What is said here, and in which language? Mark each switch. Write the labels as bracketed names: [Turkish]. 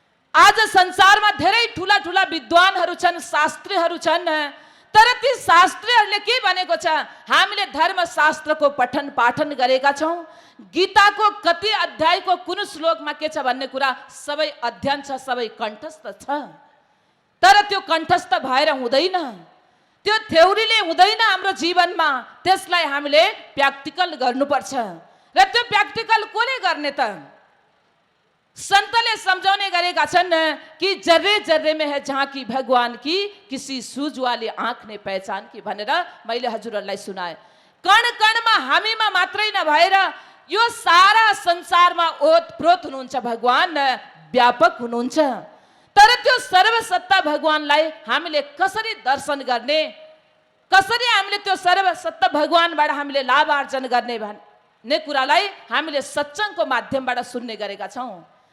[Nepali] आज संसारमा धेरै ठुला ठुला विद्वानहरू छन्, शास्त्रीहरू छन्, तर ती शास्त्रीहरूले के भनेको छ, हामीले धर्मशास्त्रको पठन पाठन गरेका छौँ, गीताको कति अध्यायको कुन श्लोकमा के छ भन्ने कुरा सबै अध्ययन छ, सबै कण्ठस्थ छ, तर त्यो कण्ठस्थ भएर हुँदैन, त्यो थ्योरीले हुँदैन हाम्रो जीवनमा। त्यसलाई हामीले प्र्याक्टिकल गर्नुपर्छ। र त्यो प्र्याक्टिकल कसले गर्ने त? संतले समझाउने गरेका छन् कि [Hindi] जर्रे जर्रे में है झाँकी भगवान की, किसी सूझ वाली आँख ने पहचान की [Nepali] भनेर मैले हजुरहरूलाई सुनाए। कण कणमा हामीमा मात्रै नभएर यो सारा संसारमा ओतप्रोत हुनुहुन्छ भगवान, व्यापक हुनुहुन्छ। तर त्यो सर्वसत्ता भगवानलाई हामीले कसरी दर्शन गर्ने, कसरी हामीले त्यो सर्वसत्ता भगवानबाट हामीले लाभ आर्जन गर्ने भन्ने कुरालाई हामीले सत्सङ्गको माध्यमबाट सुन्ने गरेका छौँ।